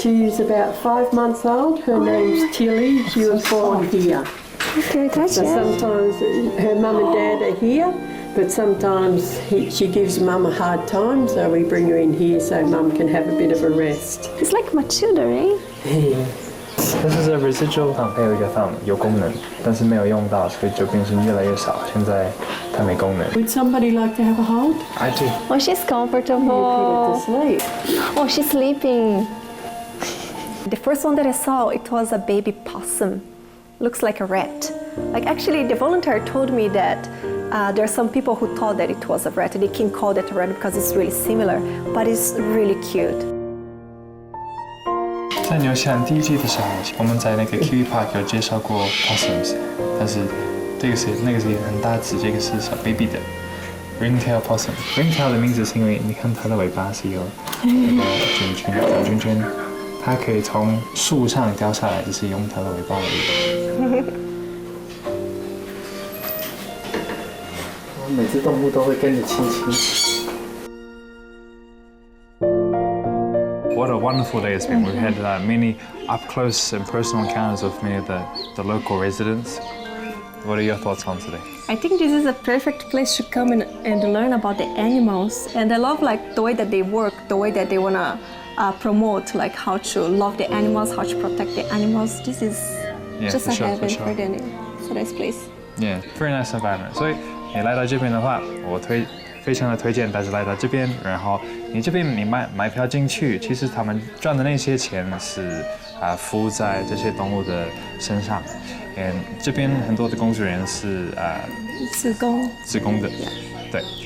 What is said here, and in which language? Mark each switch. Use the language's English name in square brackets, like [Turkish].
[English] She's about 5 months old. Her name's Tilly. She was born here. Can I touch So it? sometimes her mum and dad are here, but sometimes she gives mum a hard time, so we bring her in here so mum can have a bit of a rest. It's like Matilda, right? This is a residual thumb， [Chinese] 还有一个 thumb 有功能，但是没有用到，所以就变成越来越少。现在它没功能。 [English] Would somebody like to have a hold? I do. Oh, she's Put her comfortable. to sleep. Oh, she's sleeping. The first one that I saw, it was a baby possum. Looks like a rat. Like actually, the volunteer told me that there are some people who thought that it was a rat. They can call that a rat because it's really similar, but it's really cute. [Chinese] 在纽西兰第一季的时候，我们在那个 Kiwi Park 有介绍过 possums，但是那个是很大只，这个是小 baby 的 ringtail possum。ringtail 的名字是因为你看它的尾巴是有那个卷圈，它可以从树上掉下来，就是用它的尾巴而已。我每只动物都会跟你亲亲。 [English] What a wonderful day it's been. We've had many up-close and personal encounters with many of the local residents. What are your thoughts on today? I think this is a perfect place to come and learn about the animals. And I love like the way that they work, the way that they want to promote like how to love the animals, how to protect the animals. This is just a heaven for them. It's a nice place. Yeah, very nice environment. [Chinese] 所以你来到这边的话，我非常的推荐大家来到这边。然后你这边你买票进去，其实他们赚的那些钱是付在这些动物的身上。这边很多的工作人员是自工的，对。